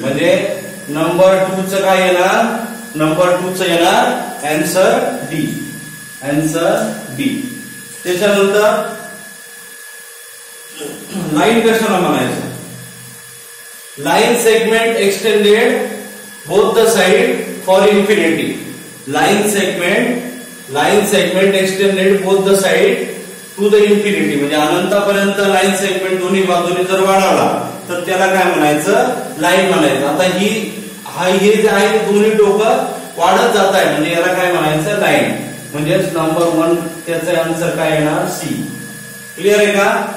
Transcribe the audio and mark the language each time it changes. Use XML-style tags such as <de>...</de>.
<mr>म्हणजे नंबर 2 चं काय येणार, नंबर 2 चं येणार आन्सर डी, आन्सर डी. त्याच्यानंतर लाईन कशाला म्हणायचं,</mr> <en>Line segment extended both the side for infinity. Line segment extended both the side to the infinity.</en> <mr>म्हणजे अनंतापर्यंत लाईन सेगमेंट दोन्ही बाजूने जर वाढवला तर त्याला काय म्हणायचं, लाईन म्हणायचं. आता हे जे आहे ते दोन्ही टोकं वाढत जात आहे, म्हणजे याला काय म्हणायचं, लाईन. म्हणजेच नंबर 1 त्याचा आन्सर काय येणार, सी. क्लिअर आहे का.</mr>